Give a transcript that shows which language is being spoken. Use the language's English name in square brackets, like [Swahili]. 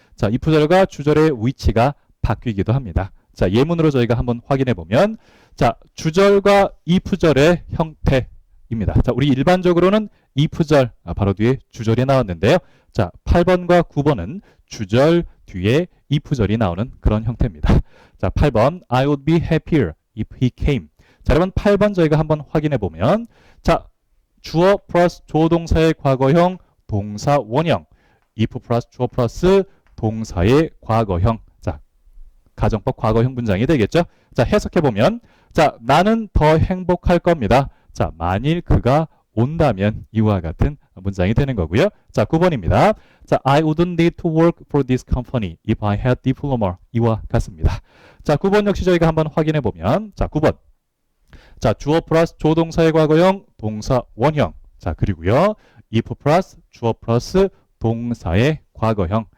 [Korean] 자, 이 부절과 주절의 위치가 바뀌기도 합니다. 자, 예문으로 저희가 한번 확인해 보면 자, 주절과 이 부절의 형태입니다. 자, 우리 일반적으로는 이 부절 바로 뒤에 주절이 나왔는데요. 자, 8번과 9번은 주절 뒤에 이 부절이 나오는 그런 형태입니다. [English] 자, 8번 I would be happier if he came. [Korean] 자, 여러분 8번 저희가 한번 확인해 보면 자, 주어 플러스 조동사의 과거형 동사 원형 if 플러스 주어 플러스 동사의 과거형 자, 가정법 과거형 문장이 되겠죠. 자, 해석해 보면 자, 나는 더 행복할 겁니다. 자, 만일 그가 온다면 이와 같은 문장이 되는 거고요. 자, 9번입니다. [English] 자, I wouldn't need to work for this company if I had diploma. [Korean] 이와 같습니다. 자, 9번 역시 저희가 한번 확인해 보면 자, 9번. 자, 주어 플러스 조동사의 과거형 동사 원형. 자, 그리고요. if 플러스 주어 플러스 동사의 과거형.